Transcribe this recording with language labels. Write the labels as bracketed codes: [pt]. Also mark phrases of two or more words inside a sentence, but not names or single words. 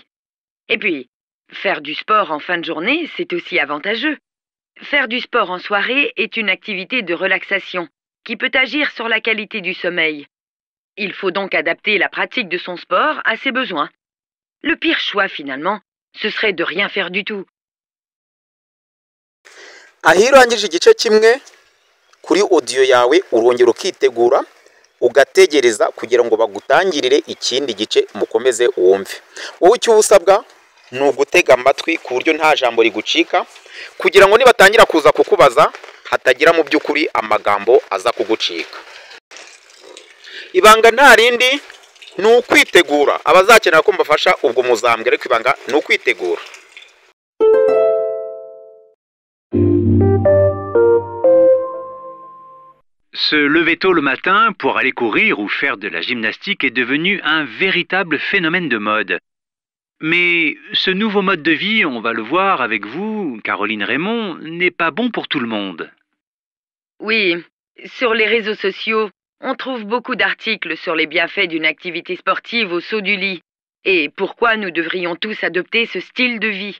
[fr] Et puis, faire du sport en fin de journée, c'est aussi avantageux. Faire du sport en soirée est une activité de relaxation qui peut agir sur la qualité du sommeil. Il faut donc adapter la pratique de son sport à ses besoins. Le pire choix, finalement, ce serait de rien faire du tout. [rw] aho iyo urangije igice kimwe kuri audio yawe urongera ukitegura ugategereza kugira ngo bagutangirire ikindi gice mukomeze wumve. Wowe icyo usabwa ni ugutega amatwi ku buryo nta jambo rigucika kugira ngo nibatangira kuza kukubaza hatagira mu by'ukuri amagambo aza kugucika. Ibanga nta rindi ni ukwitegura. Abazakenera ko mbafasha ubwo muzambwe, ariko ibanga ni ukwitegura. [fr] Se lever tôt le matin pour aller courir ou faire de la gymnastique est devenu un véritable phénomène de mode. Mais ce nouveau mode de vie, on va le voir avec vous, Caroline Raymond, n'est pas bon pour tout le monde. Oui, sur les réseaux sociaux, on trouve beaucoup d'articles sur les bienfaits d'une activité sportive au saut du lit et pourquoi nous devrions tous adopter ce style de vie.